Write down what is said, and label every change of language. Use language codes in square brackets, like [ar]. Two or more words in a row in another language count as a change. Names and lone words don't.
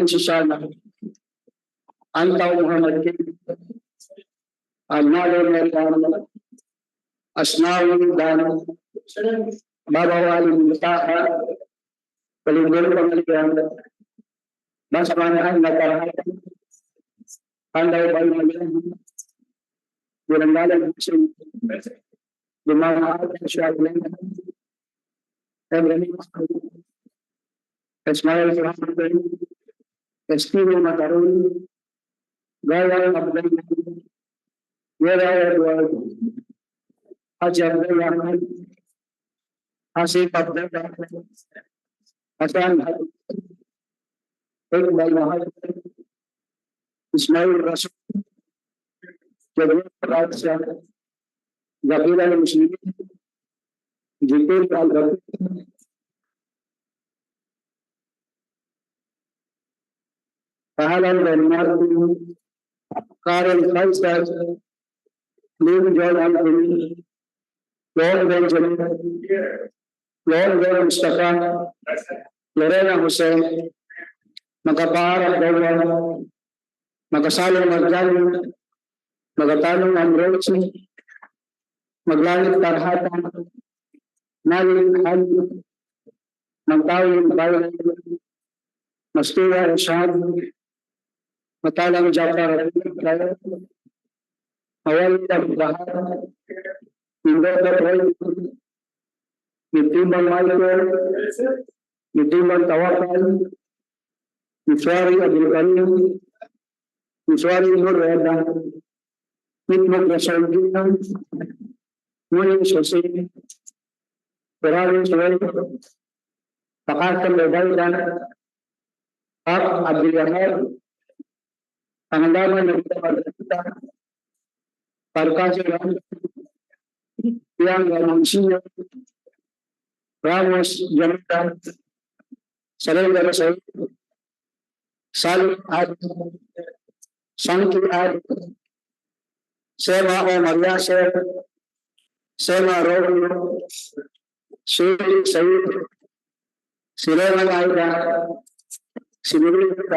[tl] Susana, Antaw Muhammad Kim, Al-Nadir Merkan, Asnawi Dan, Babawali Mutaha, Palinggulo Pangalian, Basmanahan Nakarahatan, Panday Baymayan, Bilangalan Hussein, Lumahal Shaglan, Ebrahim Ismail Rahman, Estivo Matarun, Gaya Abdul, Yera Edward, Haji Abdul Rahman, Hasif Abdul Rahman, Hasan Iqbal Mahal, Ismail Rasul, Jabir Raja, Gabila Muslimin, Jibril Al-Rabi, Pahalan Bernardo, Karel Faisal, Lim John Anthony, Lord Benjamin, Lord Mustafa, Lorena Hussein, Magkapaharap Dawan, Magkasalong Magdalong, Magatalong Amrochi, Maglangit Tarhatan, Naling Hali, Magtawin Bayan, Mastuwa Rashad, Matalang Jafar, Awal Bahar, Indra Roy, Nitimbang Michael, Nitimbang Tawakal, Miswari Abdul Karim, Miswari Nurreda, Mitmok Rasulullah, Mulim Sosin, Peralis Roy, Pakatan Lebayan, Pak Abdul Yahad, Pangandaman ng Pagkakita, Parkasi Ram, Yang Ramonsino, Ramos Jamita, Salenda Rasay, Salim Ad, Sanki Ad, Sema O Maria Ser, Sema Romeo, Suri Sayid, Sulaiman Aida, Sinuri